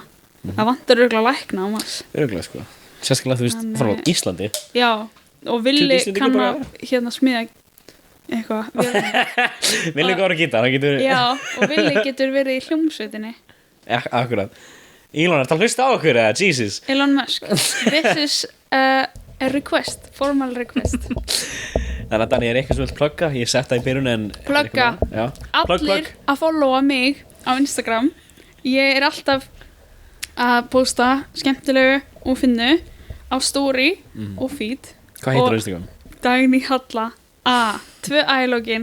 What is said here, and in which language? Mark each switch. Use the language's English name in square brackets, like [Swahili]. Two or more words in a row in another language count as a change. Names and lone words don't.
[Icelandic] Það vantar örugglega lækna á Mars. Örugglega, sko. Sérstaklega, þú veist, frá Íslandi. Já, og Villi kann að smíða eitthvað. Villi góður að gítar, hann getur... Já, og Villi getur verið í hljómsveitinni. Akkurat. Elon er að hlusta á okkur, eða Jesus. [English] Elon Musk, this is a request, formal request. [Icelandic] Þannig að Dani er eitthvað sem vilt plugga, ég sett það í byrjun en... Plugga, allir að followa mig á Instagram. Ég er alltaf að posta skemmtilegu og finnu á story og feed. Hvað heitir á Instagram? Dagný Halla A, 2 ælogin.